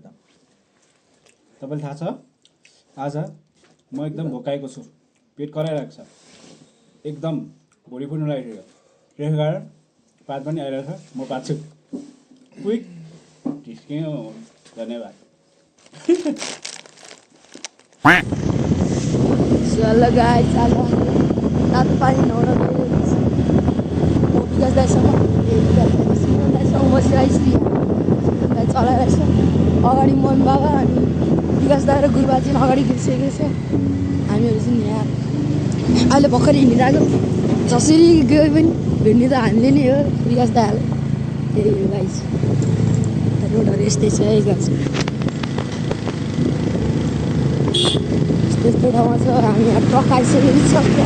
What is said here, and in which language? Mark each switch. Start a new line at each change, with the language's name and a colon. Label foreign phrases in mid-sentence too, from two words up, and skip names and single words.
Nepali: तपाईँलाई थाहा छ आज म एकदम भोकाएको छु पेट कराइरहेको छ एकदम भुँडी फुट्नु लागिरहेको त्यसै कारण पात पनि आइरहेको छ म पाच्छु क्विक ढिस्क्यो धन्यवाद चलो गाइस चलो रातो पानी नुहाउन गइरहेको छु म विकास दाइसँग सिमन दाइसँग बसिरहेको छु दाइ चलाइरहेको छ अगाडि मम्मी बाबा अनि विकास दाइ र गुरुबा चाहिँ अगाडि गइसकेको छ हामीहरू चाहिँ यहाँ अहिले भर्खरै हिँडिरहेको जसरी गयो पनि भेट्ने त हामीले नै हो विकास दाइलाई त्यही हो गाइस रोडहरू यस्तै छ है गाइस त्यस्तो ठाउँमा छ हामी यहाँ ट्रक आइसकेको छ